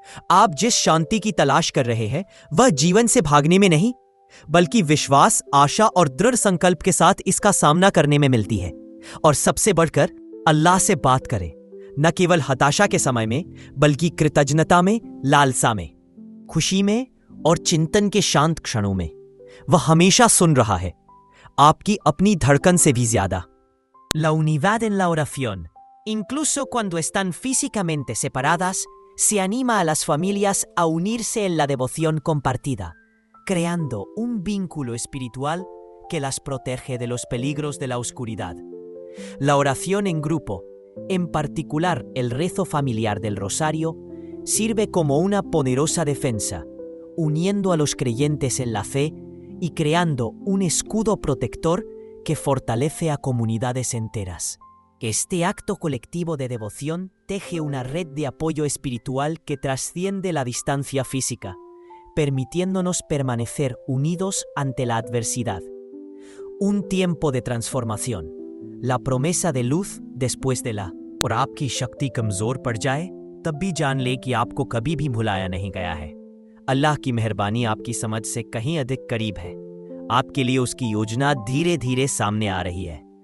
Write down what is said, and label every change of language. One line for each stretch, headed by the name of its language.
Hindi: आप जिस शांति की तलाश कर रहे हैं वह जीवन से भागने में नहीं, बल्कि विश्वास, आशा और दृढ़ संकल्प के साथ इसका सामना करने में मिलती है। और सबसे बढ़कर अल्लाह से बात करें, न केवल हताशा के समय में, बल्कि कृतज्ञता में, लालसा में, खुशी में और चिंतन के शांत क्षणों में। वह हमेशा सुन रहा है, आपकी अपनी धड़कन से भी ज्यादा।
Spanish: La unidad en la oración, incluso cuando están físicamente separadas, se anima a las familias a unirse en la devoción compartida, creando un vínculo espiritual que las protege de los peligros de la oscuridad. La oración en grupo, en particular el rezo familiar del rosario, sirve como una poderosa defensa, uniendo a los creyentes en la fe y creando un escudo protector que fortalece a comunidades enteras. que este acto colectivo de devoción teje una red de apoyo espiritual que trasciende la distancia física, permitiéndonos permanecer unidos ante la adversidad. Un tiempo de transformación, la promesa de luz después de la
Hindi: और आपकी शक्ति कमजोर पड़ जाए तब भी जान ले कि आपको कभी भी भुलाया नहीं गया है। अल्लाह की मेहरबानी आपकी समझ से कहीं अधिक करीब है। आपके लिए उसकी योजना धीरे धीरे सामने आ रही है।